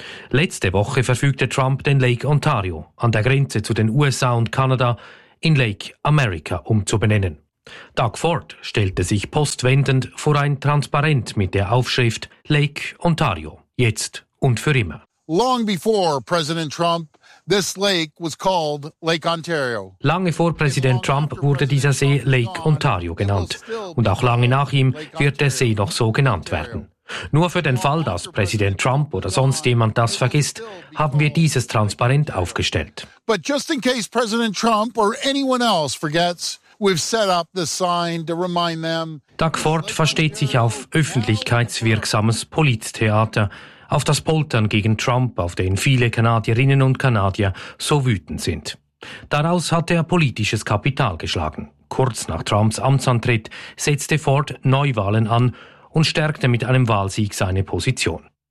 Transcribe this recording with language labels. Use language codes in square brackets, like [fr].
[de] Letzte Woche verfügte Trump den Lake Ontario an der Grenze zu den USA und Kanada in Lake America umzubenennen. Doug Ford stellte sich postwendend vor ein Transparent mit der Aufschrift Lake Ontario, jetzt und für immer. [en] Long before President Trump, this lake was called Lake Ontario. [de] Lange vor Präsident Trump wurde dieser See Lake Ontario genannt. Und auch lange nach ihm wird der See noch so genannt werden. Nur für den Fall, dass Präsident Trump oder sonst jemand das vergisst, haben wir dieses Transparent aufgestellt. [en] But just in case President Trump or anyone else forgets, we've set up the sign to remind them. [de] Doug Ford versteht sich auf öffentlichkeitswirksames Polittheater, auf das Poltern gegen Trump, auf den viele Kanadierinnen und Kanadier so wütend sind. Daraus hat er politisches Kapital geschlagen. Kurz nach Trumps Amtsantritt setzte Ford Neuwahlen an und stärkte mit einem Wahlsieg seine Position.